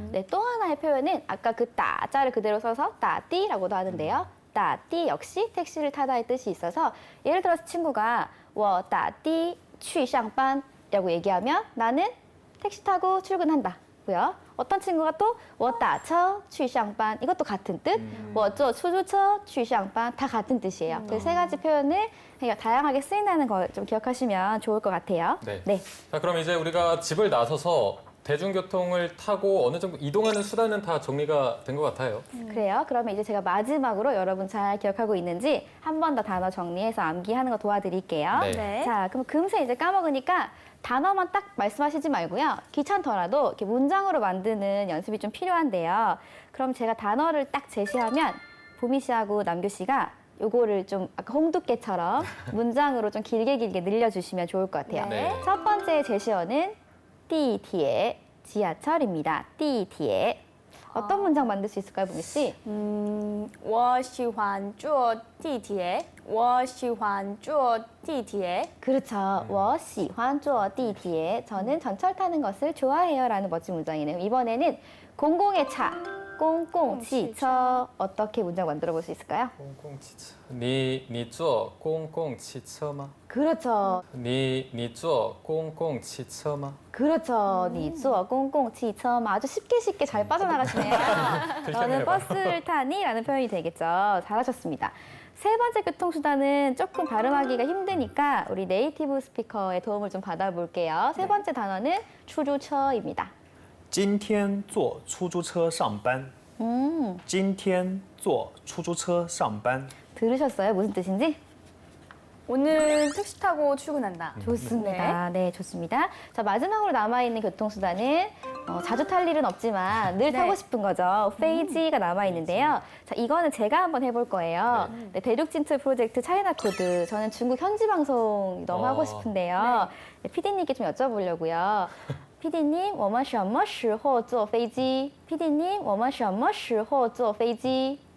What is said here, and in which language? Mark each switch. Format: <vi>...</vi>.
<ko>네, 또 하나의 표현은 아까 그 따자를 그대로 써서 따띠라고도 하는데요. 따띠 역시 택시를 타다의 뜻이 있어서 예를 들어서 친구가</ko> <zh>我打的去上班</zh> <ko>라고 얘기하면 나는 택시 타고 출근한다고요. 어떤 친구가 또</ko> <zh>我打车去上班</zh> <ko>이것도 같은 뜻.</ko> <zh>我坐出租车去上班</zh> <ko>다 같은 뜻이에요. 그 세 가지 표현을 다양하게 쓰인다는 걸 좀 기억하시면 좋을 것 같아요. 네. 자, 그럼 이제 우리가 집을 나서서 대중교통을 타고 어느 정도 이동하는 수단은 다 정리가 된 것 같아요. 그래요. 그러면 이제 제가 마지막으로 여러분 잘 기억하고 있는지 한 번 더 단어 정리해서 암기하는 거 도와드릴게요. 네. 네. 자, 그럼 금세 이제 까먹으니까 단어만 딱 말씀하시지 말고요. 귀찮더라도 이렇게 문장으로 만드는 연습이 좀 필요한데요. 그럼 제가 단어를 딱 제시하면 보미 씨하고 남규 씨가 요거를 좀 아까 홍두깨처럼 문장으로 좀 길게 늘려주시면 좋을 것 같아요. 네. 첫 번째 제시어는 띠티에 지하철입니다. 띠티에 어떤 문장 만들 수 있을까요, 보미 씨?</ko> <zh>我喜欢坐地铁我喜欢坐地铁</zh> <ko>그렇죠.</ko> <zh>我喜欢坐地铁</zh> <ko>저는 전철 타는 것을 좋아해요 라는 멋진 문장이네요. 이번에는 공공의 차, 공공치처 어떻게 문장 만들어 볼 수 있을까요?</ko> <zh>公共汽车，你坐公共汽车吗？</zh> <ko>그렇죠.</ko> <zh>你坐公共汽车吗？</zh> <ko>그렇죠.</ko> <zh>你坐公共汽车吗</zh> <ko>아주 쉽게 잘 빠져나가시네요. 너는 버스를 타니? 라는 표현이 되겠죠. 잘하셨습니다. 세 번째 교통수단은 조금 발음하기가 힘드니까 우리 네이티브 스피커의 도움을 좀 받아볼게요. 세 번째 단어는 추주처입니다.</ko> <zh>今天坐出租车上班。今天坐出租车上班。</zh> <ko>들으셨어요? 무슨 뜻인지? 오늘 택시 타고 출근한다. 좋습니다. 네, 좋습니다. 자, 마지막으로 남아있는 교통수단은 자주 탈 일은 없지만 늘 타고 싶은 거죠. 페이지가 남아있는데요. 자, 이거는 제가 한번 해볼 거예요. 네, 대륙 진출 프로젝트 차이나 코드. 저는 중국 현지 방송 너무 하고 싶은데요. 네, PD님께 좀 여쭤보려고요.</ko> <zh>PD님, 我们什么时候坐飞机?PD님, 我们什么时候坐飞机?</zh>